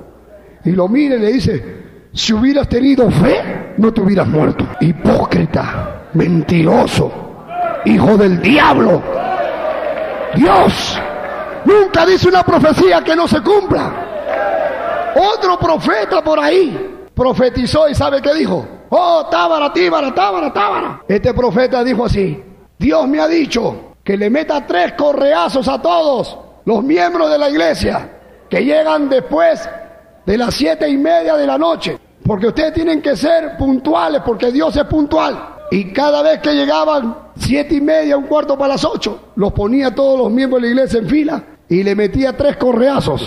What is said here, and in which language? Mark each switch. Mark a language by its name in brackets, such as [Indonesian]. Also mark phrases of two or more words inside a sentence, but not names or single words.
[Spanish] Y lo mira y le dice: si hubieras tenido fe, no te hubieras muerto. Hipócrita, mentiroso, hijo del diablo. Dios nunca dice una profecía que no se cumpla. Otro profeta por ahí profetizó y ¿sabe qué dijo? Oh, tábara, tíbara, tábara, tábara. Este profeta dijo así: Dios me ha dicho que le meta 3 correazos a todos los miembros de la iglesia que llegan después de las 7:30 de la noche, porque ustedes tienen que ser puntuales, porque Dios es puntual. Y cada vez que llegaban 7:30, 7:45, los ponía todos los miembros de la iglesia en fila y le metía 3 correazos.